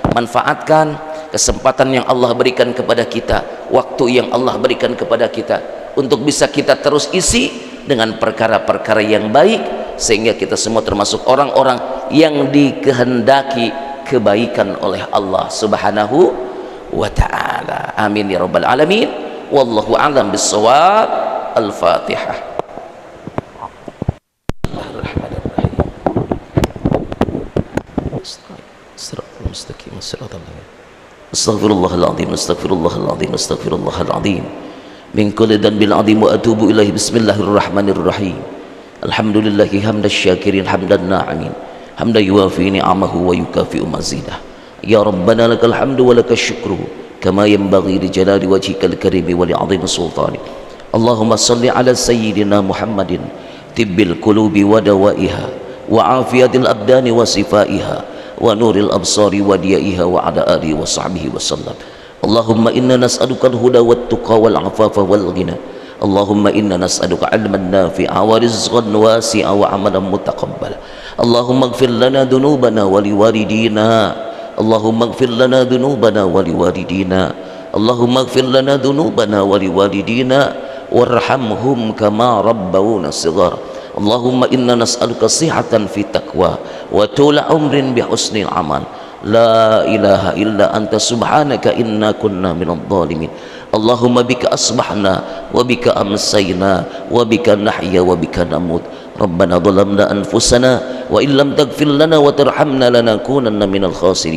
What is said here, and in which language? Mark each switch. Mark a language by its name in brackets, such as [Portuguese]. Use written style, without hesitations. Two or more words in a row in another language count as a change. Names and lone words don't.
[Indonesian] manfaatkan kesempatan yang Allah berikan kepada kita, waktu yang Allah berikan kepada kita untuk bisa kita terus isi dengan perkara-perkara yang baik, sehingga kita semua termasuk orang-orang yang dikehendaki kebaikan oleh Allah [Arabic] سبحانه وتعالى. آمين يا رب العالمين والله أعلم بالصواب. Al-Fatihah. أستغفر الله العظيم أستغفر الله العظيم أستغفر الله العظيم من كل ذنب عظيم وأتوب إليه. بسم الله الرحمن الرحيم الحمد لله حمد الشاكرين حمد الناعمين حمدا يوافي نعمه ويكافئ مزيده. يا ربنا لك الحمد ولك الشكر كما ينبغي لجلال وجهك الكريم ولعظيم سلطانك. اللهم صل على سيدنا محمد طب القلوب ودوائها وعافية الأبدان وشفائها ونور الأبصار وضيائها وعلى آله وصحبه وسلم. اللهم إنا نسألك الهدى والتقى والعفاف والغنى. اللهم إنا نسألك علما نافعا ورزقا واسعا وعملا متقبلا. اللهم اغفر لنا ذنوبنا ولوالدينا. اللهم اغفر لنا ذنوبنا ولوالدينا. اللهم اغفر لنا ذنوبنا ولوالدينا وارحمهم كما ربونا صغارا. اللهم إنا نسألك صحة في تقوى وطول عمر بحسن العمل. لا إله إلا أنت سبحانك إنا كنا من الظالمين. اللهم بك أصبحنا وبك أمسينا وبك نحيا وبك نموت. ربنا ظلمنا أنفسنا وإن لم تغفر لنا وترحمنا لنكونن من الخاسرين.